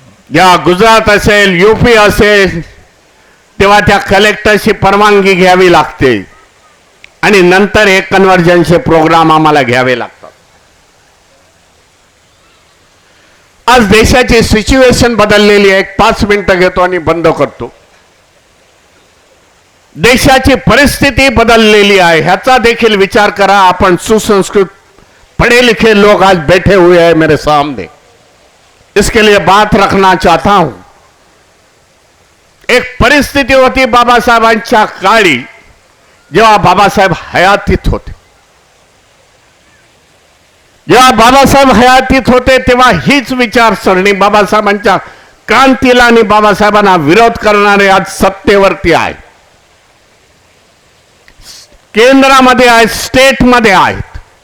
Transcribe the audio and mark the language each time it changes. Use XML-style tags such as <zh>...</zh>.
<mr>जेव्हा गुजरात असेल, यूपी असेल, तेव्हा त्या कलेक्टरची परवानगी घ्यावी लागते आणि नंतर हे कन्व्हर्जनचे प्रोग्राम आम्हाला घ्यावे लागतात. आज देशाची सिच्युएशन बदललेली आहे. 5 मिनिटं घेतो आणि बंद करतो. देशाची परिस्थिती बदललेली आहे, ह्याचा देखील विचार करा. आपण सुसंस्कृत</mr> <hi>पढ़े लिखे लोग आज बैठे हुए हैं मेरे सामने, इसके लिए बात रखना चाहता हूं.</hi> <mr>एक परिस्थिती होती बाबासाहेबांच्या काळी, जेव्हा बाबासाहेब हयातीत होते. जेव्हा बाबासाहेब हयातीत होते तेव्हा हीच विचारसरणी बाबासाहेबांच्या क्रांतीला आणि बाबासाहेबांना विरोध करणारे आज सत्तेवरती आहेत, केंद्रामध्ये आहेत, स्टेटमध्ये आहेत.</mr>